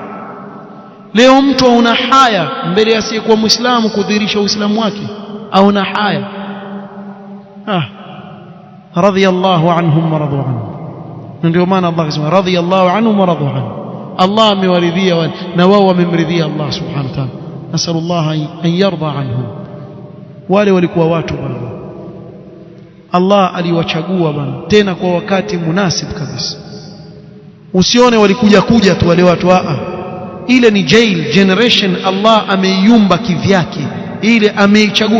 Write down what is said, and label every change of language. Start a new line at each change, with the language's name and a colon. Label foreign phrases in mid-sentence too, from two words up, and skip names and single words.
Swahili: Leo mtu auna haya mbele ya asiyekuwa Muislamu kudhihirisha Uislamu wake, auna haya.
Arabic: Radiyallahu anhum wa radu anhu.
Swahili: Ndio maana Allah akasema
Arabic: radiyallahu anhum wa radu anhu.
Swahili: Allah amewaridhia na wao wamemridhia Allah
Arabic: subhanahu wa ta'ala. Nasallallahu an yarda anhum.
Swahili: Wale walikuwa watu bwana, Allah aliwachagua bwana, tena kwa wakati munasib kabisa. Usione walikuja tu wale watu, ile ni
English: jail generation.
Swahili: Allah ameiumba kivyake, ile ameichagua.